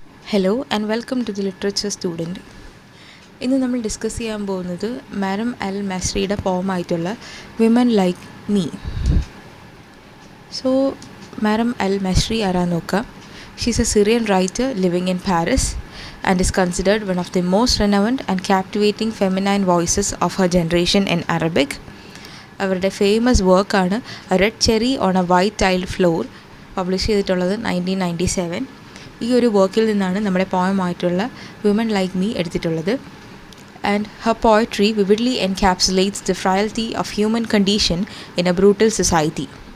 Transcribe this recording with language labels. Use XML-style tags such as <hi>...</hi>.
<en>Hello and welcome to the literature student.</en> <ml>ഇന്ന് നമ്മൾ discuss ചെയ്യാൻ പോകുന്നത് മാരം അൽ മസ്രിയുടെ പോമായിട്ടുള്ള വിമൻ ലൈക്ക് മീ. സോ മാരം അൽ മസ്രി ആരാന്ന് നോക്കാം.</ml> <en>She's a Syrian writer living in Paris and is considered one of the most renowned and captivating feminine voices of her generation in Arabic.</en> <ml>അവരുടെ famous വർക്കാണ് red cherry on A white tailed floor, publish ചെയ്തിട്ടുള്ളത് 1997. ഈ ഒരു വർക്കിൽ നിന്നാണ് നമ്മുടെ പോയമായിട്ടുള്ള women like me എടുത്തിട്ടുള്ളത്.</ml> <en>And her poetry vividly encapsulates the frailty of human condition in a brutal society.</en>